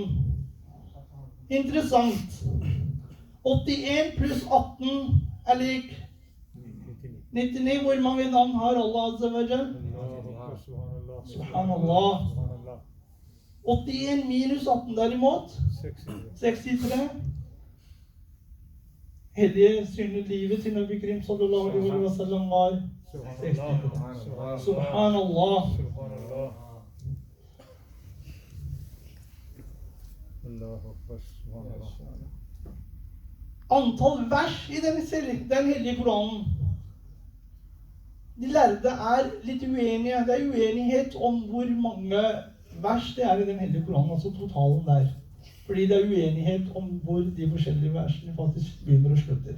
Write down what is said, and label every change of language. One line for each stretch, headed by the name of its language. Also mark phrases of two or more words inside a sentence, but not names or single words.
Norwegian: Interessant. 81 pluss 18 er lik 99. Hvor mange navn har
Arabic: الله عز وجل?
Norwegian: Subhanallah. 81 minus 18 derimot 63. Hellige synlige livet til Nabi Krim
Arabic: صلى الله عليه وسلم
Norwegian: var 63. Subhanallah.
Arabic: الله أكبر. سبحان الله.
Norwegian: Antall vers i den hellige Koranen. De lærde er litt uenige. Det er uenighet om hvor mange vers det er i den hellige Koranen, altså totalen der. Fordi det er uenighet om hvor de forskjellige versene faktisk begynner og slutter.